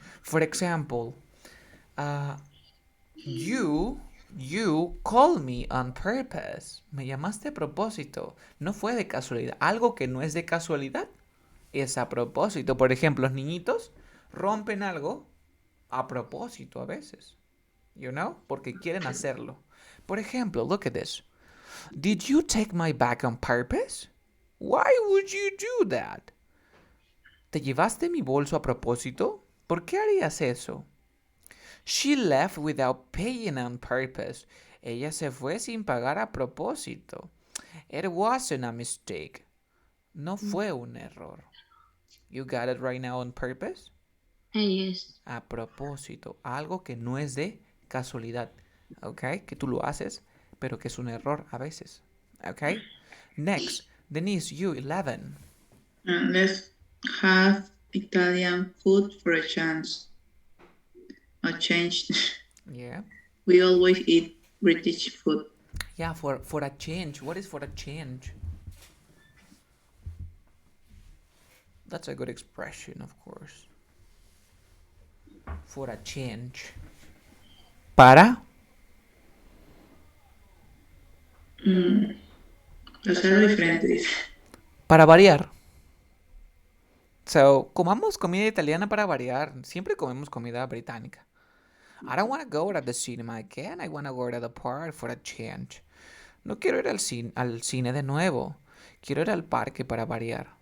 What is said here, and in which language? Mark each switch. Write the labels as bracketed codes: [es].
[en] For example, you call me on purpose. [es] Me llamaste a propósito. No fue de casualidad. Algo que no es de casualidad es a propósito. Por ejemplo, los niñitos rompen algo a propósito a veces. [en] You know? [es] Porque quieren hacerlo. Por ejemplo, [en] look at this. Did you take my bag on purpose? Why would you do that? [es] ¿Te llevaste mi bolso a propósito? ¿Por qué harías eso? [en] She left without paying on purpose. [es] Ella se fue sin pagar a propósito. [en] It wasn't a mistake. [es] No fue un error. [en] You got it right now, on purpose? Yes. [es] A propósito. Algo que no es de casualidad. ¿Ok? Que tú lo haces, pero que es un error a veces. [en] ¿Ok? Next. Denise, you, 11. Let's have Italian food for a chance. A change. Yeah. We always eat British food. Yeah, for a change. What is for a change? That's a good expression, of course. For a change. [es] Para Hacerlo diferente, dice. para variar. So, comamos comida italiana para variar. Siempre comemos comida británica. [en] I don't want to go to the cinema again. I want to go to the park for a change. [es] No quiero ir al cine de nuevo. Quiero ir al parque para variar.